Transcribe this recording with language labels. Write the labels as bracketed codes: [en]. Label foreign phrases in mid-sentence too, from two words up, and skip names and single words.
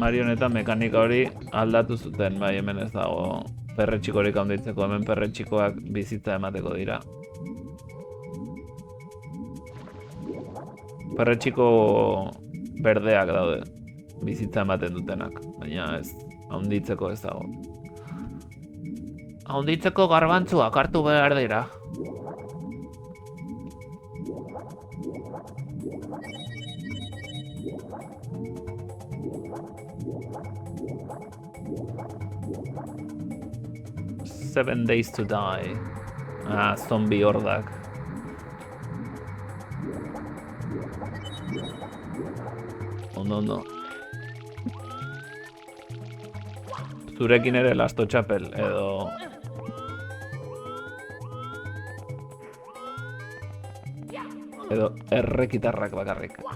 [eu] Marionetan mekanika hori aldatu zuten, bai hemen ez dago perretxikorik handitzeko, hemen perretxikoak bizitza emateko dira. Perretxiko berdeak daude, bizitza ematen dutenak, baina ez, handitzeko ez dago. Handitzeko garbantzuak hartu behar dira. Seven Days to Die. Ah, zombie hordak. Ondo. Zurekin ere lasto txapel, edo... Edo errekitarrak bakarrik.